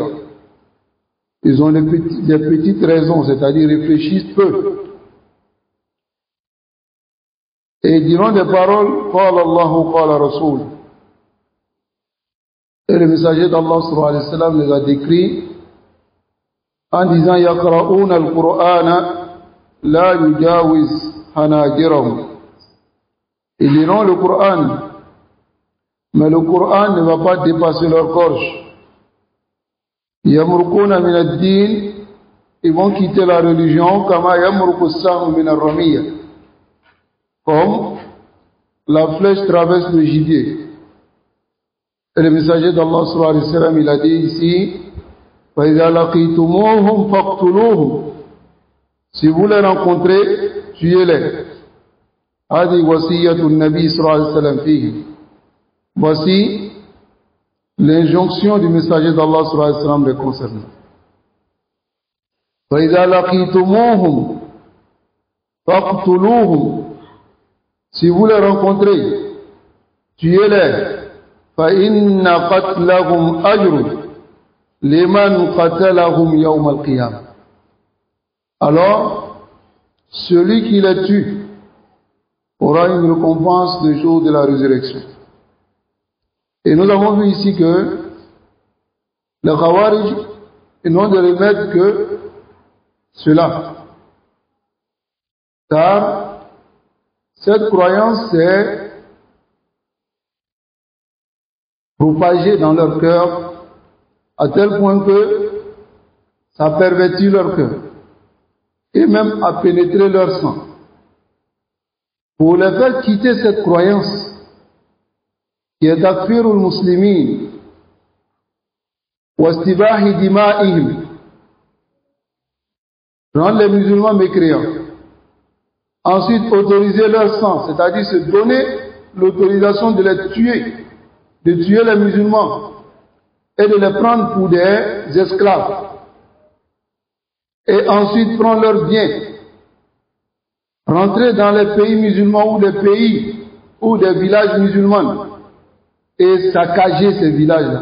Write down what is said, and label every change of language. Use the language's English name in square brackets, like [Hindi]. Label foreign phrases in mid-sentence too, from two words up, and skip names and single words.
[French] Ils ont des petites raisons, c'est-à-dire réfléchissent peu. Et ils diront des paroles, [Arabic] قال الله قال رسول. [French] Et le messager d'Allah [Arabic] صلى الله عليه وسلم [French] les a décrits en disant [Arabic] يقرءون القرآن لا يجاوز حناجرهم. [French] Ils liront le Coran, mais le Coran ne va pas dépasser leur gorge. [Arabic] يمرقون من الدين, [French] ils vont quitter la religion [Arabic] كما يمرق السهم من الرمية, [French] comme la flèche traverse le gibier. Et le messager d'Allah [Arabic] صلى الله عليه وسلم, [French] il a dit ici [Arabic] فإذا لقيتموهم فاقتلوهم. [French] Si vous les rencontrez, tuez-les. [Arabic] هذه وصية النبي صلى الله عليه وسلم فيه. [French] Voici l'injonction du messager d'Allah [Arabic] صلى الله عليه وسلم [French] les concernant. [Arabic] فإذا لقيتموهم فاقتلوهم. [French] Si vous les rencontrez, tuez-les. [Arabic] فإن قتلهم أجر لمن قتلهم يوم القيامة. [French] Alors, celui qui les tue aura une récompense le jour de la résurrection. Et nous avons vu ici que les Khawarij n'ont de remède que cela. Car cette croyance s'est propagée dans leur cœur à tel point que ça pervertit leur cœur et même a pénétré leur sang. Pour les faire quitter cette croyance qui est [Arabic] تكفير المسلمين واستباحة دمائهم, [French] rendre les musulmans mécréants, ensuite autoriser leur sang, c'est-à-dire se donner l'autorisation de les tuer, de tuer les musulmans et de les prendre pour des esclaves, et ensuite prendre leurs biens, rentrer dans les pays musulmans ou des pays ou des villages musulmans et saccager ces villages-là.